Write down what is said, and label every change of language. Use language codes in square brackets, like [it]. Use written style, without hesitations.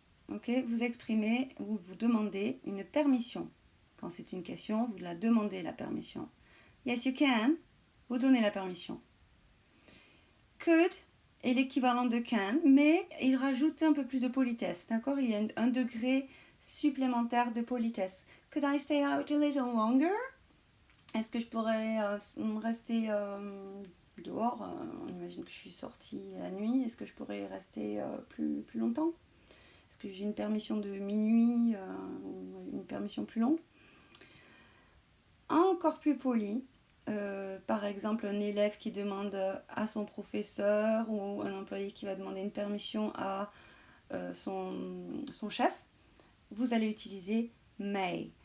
[fr] Ok, vous exprimez ou vous demandez une permission. Quand c'est une question, vous la demandez la permission. [en] Yes, you can. [fr] Vous donnez la permission. Could est l'équivalent de can, mais il rajoute un peu plus de politesse. D'accord? Il y a un degré supplémentaire de politesse. [en] Could I stay out a little longer? [fr] Est-ce que je pourrais rester dehors? On imagine que je suis sortie la nuit. Est-ce que je pourrais rester plus longtemps? Est-ce que j'ai une permission de minuit ou une permission plus longue? Encore plus poli, par exemple un élève qui demande à son professeur ou un employé qui va demander une permission à son chef, vous allez utiliser may.